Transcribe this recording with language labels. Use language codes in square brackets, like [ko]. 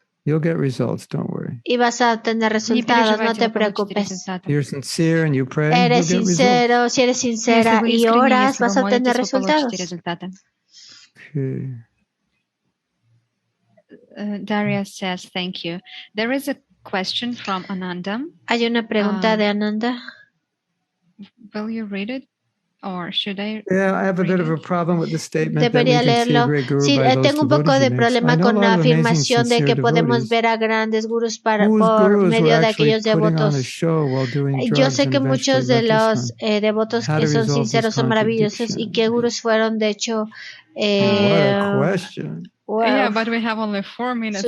[en] You'll get results, don't worry. [es] Y vas a obtener resultados, no te preocupes. [en] You're sincere and you pray, [es] eres sincero, si eres sincera y oras, vas a obtener resultados. [en] Okay. Daria says, thank you. There is a question from Ananda. Hay una pregunta de Ananda. Will you read it? Or should I yeah, I have a bit of a problem with the statement [es] Debería leerlo. Sí, tengo un poco de problema con la afirmación de que podemos ver a grandes gurús por medio de aquellos devotos. Yo sé que muchos de los devotos que son sinceros son maravillosos y que gurús fueron, de hecho, [en] yeah, but we have only 4 minutes